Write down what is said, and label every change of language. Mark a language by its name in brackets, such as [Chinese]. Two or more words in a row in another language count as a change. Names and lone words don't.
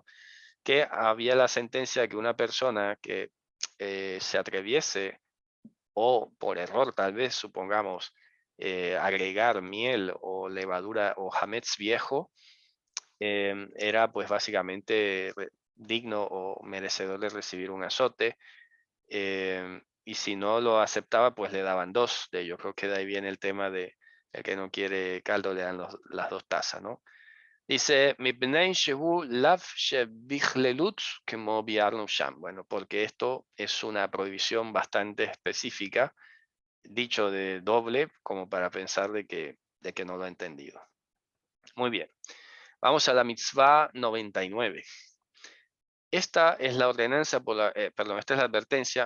[Spanish] Que había la sentencia de que una persona que se atreviese, o por error tal vez, supongamos, agregar miel o levadura o hametz viejo, era pues básicamente digno o merecedor de recibir un azote. Y si no lo aceptaba, pues le daban 2 de ellos. Creo que de ahí viene el tema de el que no quiere caldo, le dan las 2 tazas, ¿no? Dice, [Hebrew] "Mipnei shehu lav shebichlelut kemo biarnu sham". [Spanish] Bueno, porque esto es una prohibición bastante específica, dicho de doble, como para pensar de que no lo ha entendido. Muy bien. Vamos a la mitzvah 99. Esta es la ordenanza, perdón, esta es la advertencia.